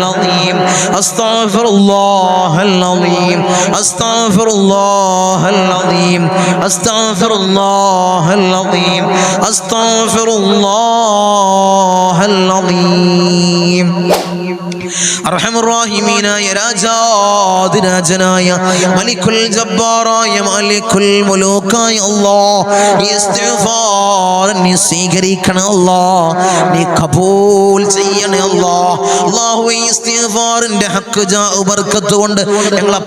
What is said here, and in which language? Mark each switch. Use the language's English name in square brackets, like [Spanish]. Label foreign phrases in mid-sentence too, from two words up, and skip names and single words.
[Arabic] العظيم أستغفر الله العظيم أستغفر الله العظيم أستغفر الله العظيم أستغفر الله العظيم [Malayalam] അർഹമർ റഹീമീനായ രാജാതിരാജനായ മലിക്കുൽ ജബ്ബാറായ മാലിക്കുൽ മുലൂക്കായ അല്ലാഹ് ഇസ്തിഗ്ഫാർ നീ സ്വീകരിക്കണം അല്ലാഹ് നീ കബൂൽ ചെയ്യണേ അല്ലാഹ് അല്ലാഹുവേ ഇസ്തിഗ്ഫാറിന്റെ ഹക്ക് ജാഉ ബർക്കത്ത് കൊണ്ട് ഞങ്ങളെ